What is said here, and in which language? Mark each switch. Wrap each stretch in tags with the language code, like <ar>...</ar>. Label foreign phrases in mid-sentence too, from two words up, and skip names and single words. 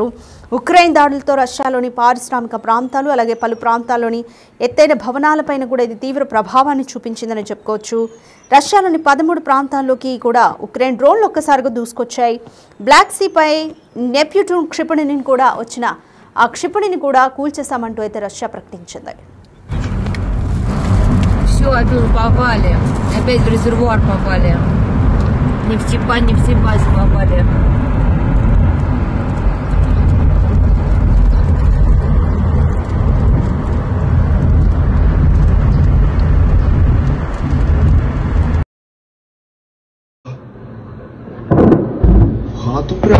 <te>ఉక్రెయిన్ దాడులతో రష్యాలోని పారిశ్రామిక ప్రాంతాలు అలాగే పలు ప్రాంతాల్లోని ఎత్తైన భవనాలపైన కూడా ఇది తీవ్ర ప్రభావాన్ని చూపించిందని చెప్పుకోవచ్చు. రష్యాలోని 13 ప్రాంతాల్లోకి కూడా ఉక్రెయిన్ డ్రోన్లు ఒక్కసారిగా దూసుకొచ్చాయి. బ్లాక్ సీపై నెప్ట్యూన్ క్షిపణిని కూడా వచ్చిన ఆ క్షిపణిని కూడా కూల్చేశామంటూ అయితే రష్యా ప్రకటించింది.</te> <ru>Все, опять попали. Опять в резервуар попали. Нефтебазе попали. В хату прям.</ru>